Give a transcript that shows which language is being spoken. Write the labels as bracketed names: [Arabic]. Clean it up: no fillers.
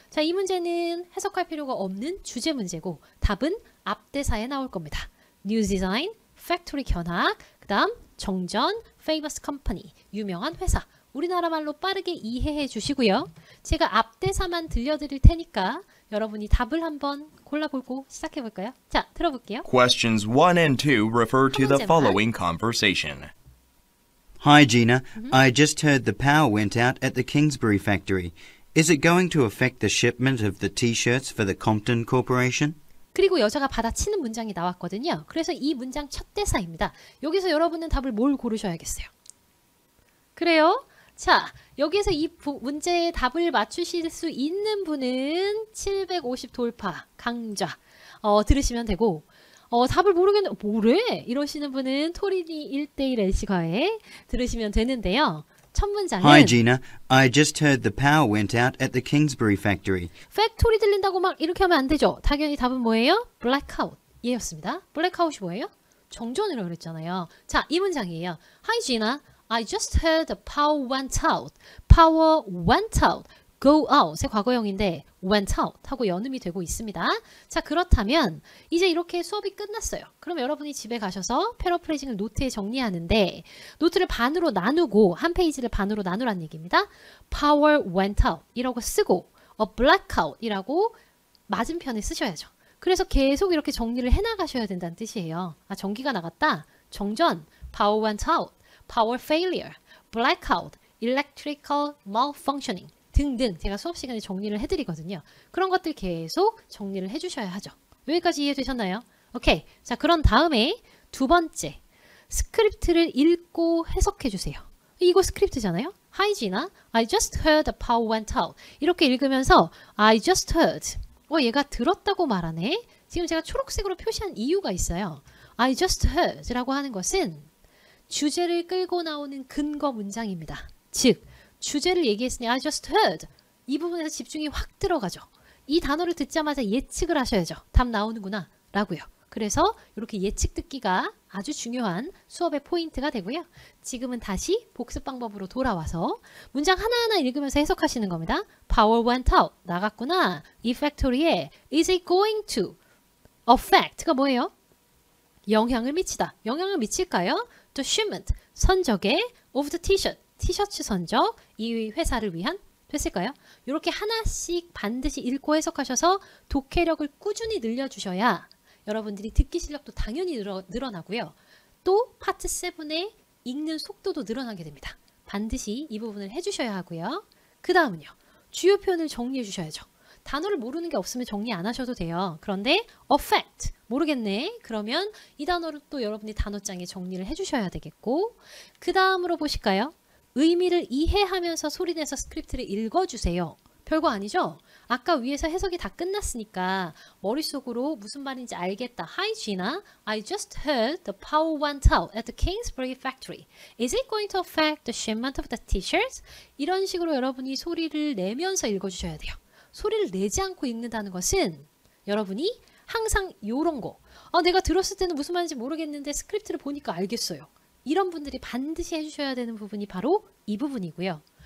[Korean] 자 이 문제는 해석할 필요가 없는 주제 문제고 답은 앞대사에 나올 겁니다. [English] New design, [Korean] factory 견학, 그 다음 정전, [English] famous company, [Korean] 유명한 회사. 우리나라 말로 빠르게 이해해 주시고요. 제가 앞대사만 들려드릴 테니까 여러분이 답을 한번 골라보고 시작해 볼까요? 자, 들어볼게요. [English] Questions 1 and 2 refer to the [Korean] 문제만. [English] following conversation. Hi, Gina. I just heard the power went out at the Kingsbury factory. Is it going to affect the shipment of the T-shirts for the Compton Corporation? [Korean] 그리고 여자가 받아치는 문장이 나왔거든요. 그래서 이 문장 첫 대사입니다. 여기서 여러분은 답을 뭘 고르셔야겠어요? 그래요? 자, 여기서 이 문제의 답을 맞추실 수 있는 분은 750 돌파, 강좌 들으시면 되고 답을 모르겠는데 뭐래? 이러시는 분은 토리니 1:1 LC과에 들으시면 되는데요. 첫 문장은 [English] Hi, Gina. I just heard the power went out at the Kingsbury factory. [Korean] 팩토리 들린다고 막 이렇게 하면 안 되죠. 당연히 답은 뭐예요? blackout 이었습니다. blackout이 뭐예요? 정전이라고 그랬잖아요. 자, 이 문장이에요. [English] Hi, Gina. I just heard the power went out. power went out. [Korean] go out의 과거형인데 went out 하고 연음이 되고 있습니다. 자 그렇다면 이제 이렇게 수업이 끝났어요. 그럼 여러분이 집에 가셔서 패러프레이징을 노트에 정리하는데 노트를 반으로 나누고 한 페이지를 반으로 나누란 얘기입니다. [English] power went out [Korean] 이라고 쓰고 [English] a blackout [Korean] 이라고 맞은편에 쓰셔야죠. 그래서 계속 이렇게 정리를 해나가셔야 된다는 뜻이에요. 아 전기가 나갔다. [English] 정전 power went out. power failure. blackout. electrical malfunctioning. [Korean] 등등 제가 수업 시간에 정리를 해드리거든요. 그런 것들 계속 정리를 해주셔야 하죠. 여기까지 이해되셨나요? 오케이. 자 그런 다음에 두 번째 스크립트를 읽고 해석해 주세요. 이거 스크립트잖아요. [English] Hi Gina, I just heard the power went out. [Korean] 이렇게 읽으면서 [English] I just heard. [Korean] 얘가 들었다고 말하네. 지금 제가 초록색으로 표시한 이유가 있어요. [English] I just heard [Korean] 라고 하는 것은 주제를 끌고 나오는 근거 문장입니다. 즉 주제를 얘기했으니 [English] I just heard. [Korean] 이 부분에서 집중이 확 들어가죠. 이 단어를 듣자마자 예측을 하셔야죠. 답 나오는구나 라고요. 그래서 이렇게 예측 듣기가 아주 중요한 수업의 포인트가 되고요. 지금은 다시 복습 방법으로 돌아와서 문장 하나하나 읽으면서 해석하시는 겁니다. [English] Power went out. [Korean] 나갔구나. 이 팩토리에 [English] is it going to affect [Korean] 가 뭐예요? 영향을 미치다. 영향을 미칠까요? [English] The shipment. 선적에 of the t-shirt. [Korean] 티셔츠 선적, 이 회사를 위한 됐을까요? 이렇게 하나씩 반드시 읽고 해석하셔서 독해력을 꾸준히 늘려주셔야 여러분들이 듣기 실력도 당연히 늘어나고요. 또 파트 7의 읽는 속도도 늘어나게 됩니다. 반드시 이 부분을 해주셔야 하고요. 그 다음은요. 주요 표현을 정리해 주셔야죠. 단어를 모르는 게 없으면 정리 안 하셔도 돼요. 그런데 affect 모르겠네. 그러면 이 단어를 또 여러분이 단어장에 정리를 해주셔야 되겠고 그 다음으로 보실까요? 의미를 이해하면서 소리내서 스크립트를 읽어주세요. 별거 아니죠? 아까 위에서 해석이 다 끝났으니까 머릿속으로 무슨 말인지 알겠다. [English] Hi Gina, I just heard the power went out at the Kingsbury factory. Is it going to affect the shipment of the t-shirts? [Korean] 이런 식으로 여러분이 소리를 내면서 읽어주셔야 돼요. 소리를 내지 않고 읽는다는 것은 여러분이 항상 요런 거 내가 들었을 때는 무슨 말인지 모르겠는데 스크립트를 보니까 알겠어요. 이런 분들이 반드시 해주셔야 되는 부분이 바로 이 부분이고요.